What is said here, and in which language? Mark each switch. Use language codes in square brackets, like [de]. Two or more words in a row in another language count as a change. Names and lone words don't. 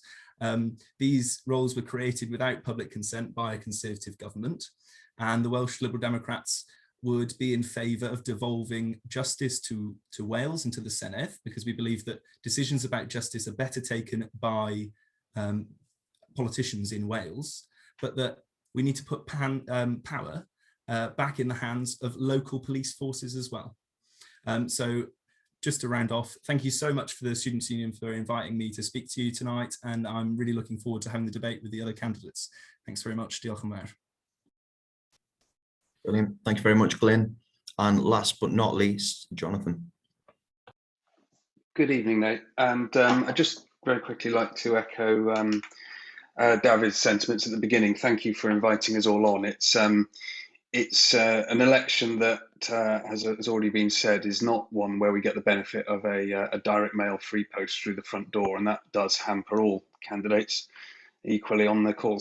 [en] These roles were created without public consent by a Conservative government, and the Welsh Liberal Democrats would be in favour of devolving justice to Wales and to the Senedd, because we believe that decisions about justice are better taken by politicians in Wales, but that we need to put power back in the hands of local police forces as well. So just to round off, thank you so much for the Students' Union for inviting me to speak to you tonight, and I'm really looking forward to having the debate with the other candidates. Thanks very much. [cy] Diolch yn fawr. [en] Brilliant. Thank you very much, Glyn. And last but not least, Jonathan. Good evening, Nate. And I'd just very quickly like to echo David's sentiments at the beginning. Thank you for inviting us all on. It's an election that has already been said is not one where we get the benefit of a direct mail free post through the front door, and that does hamper all candidates equally on the call.